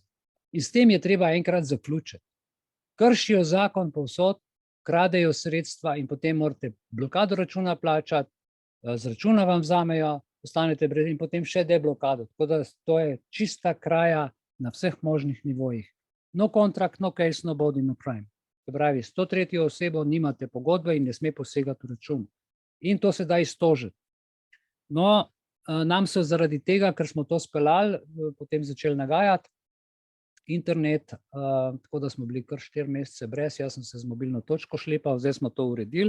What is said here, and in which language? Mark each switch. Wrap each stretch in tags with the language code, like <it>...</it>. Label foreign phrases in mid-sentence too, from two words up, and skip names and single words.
<sl>In s tem je treba enkrat zaključiti. Kršijo zakon povsod, kradejo sredstva in potem morate blokado računa plačati, z računa vam vzamejo, ostanete brez in potem še deblokado. Tako da to je čista kraja na vseh možnih nivojih.</sl> <en>No contract, no case, no body, no crime.</en> <sl>Se pravi, s to tretjo osebo nimate pogodbe in ne sme posegati v račun. In to se da iztožiti. No, nam so zaradi tega, ker smo to speljali, potem začeli nagajati internet, tako da smo bili kar 4 mesece brez, jaz sem se z mobilno točko šlepal, zdaj smo to uredili.</sl>